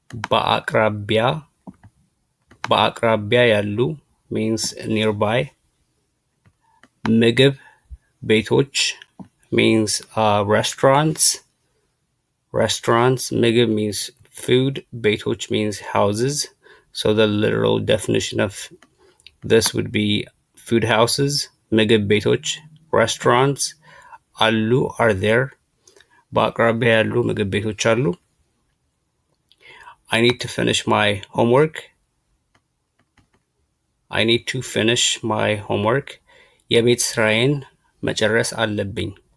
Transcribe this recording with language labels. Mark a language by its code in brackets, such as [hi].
[am] በአቅራቢያ በአቅራቢያ ያሉ [en] means nearby. [am] ምግብ ቤቶች [en] means restaurants. Restaurants. ምግብ means food. ቤቶች means houses. So the literal definition of this would be food houses. [am] ምግብ ቤቶች restaurants. አሉ [en] are there. [am] በአቅራቢያ ያሉ ምግብ ቤቶች አሉ. [en] I need to finish my homework. I need to finish my homework. [am] የቤት ስራዬን መጨረስ አለብኝ.